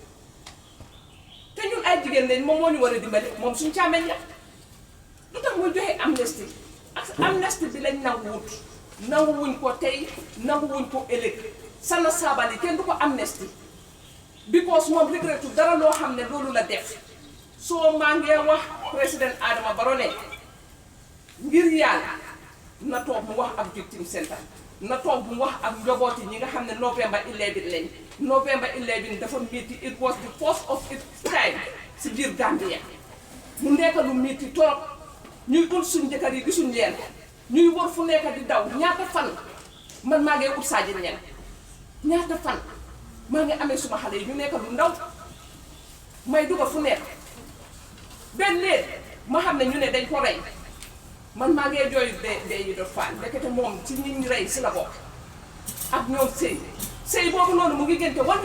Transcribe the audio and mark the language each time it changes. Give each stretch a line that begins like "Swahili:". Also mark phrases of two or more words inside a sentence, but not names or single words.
Wolof: te ñun ay jigéen lañ moom moo ñu war a dimbali moom suñ càmmeñ la lu tax muy joxe amnesty ak amnesty bi lañ nanguwuñ ko tey nanguwuñ ko ëllëg Sanna Sabally kenn du ko amnesty because moom regrettu dara loo xam ne loolu la def soo maa ngee wax président Adama Barrow ne ngir yàlla na toog mu wax ak
English: victim center
Wolof: na toog mu wax ak njabooti ñi nga xam ne November 11 lañ November 11 dafa metti
English: it was the first of its time
Wolof: si biir Gambia mu nekk lu metti torop ñuy ut suñ jëkkër yi gisuñ leen ñuy wër fu nekk di daw ñaata fan man maa ngi ut Sadji Niang ñaata fan maa ngi amee suma xale yi ñu nekk lu ndaw may dugal fu nekk benn léegi ma xam ne ñu ne dañ ko rey man maa ngi jooy de yi do fan ndekete moom ci ñi ñu rey si la bokk ak ñoom sëy boobu noonu mu ngi gënte 1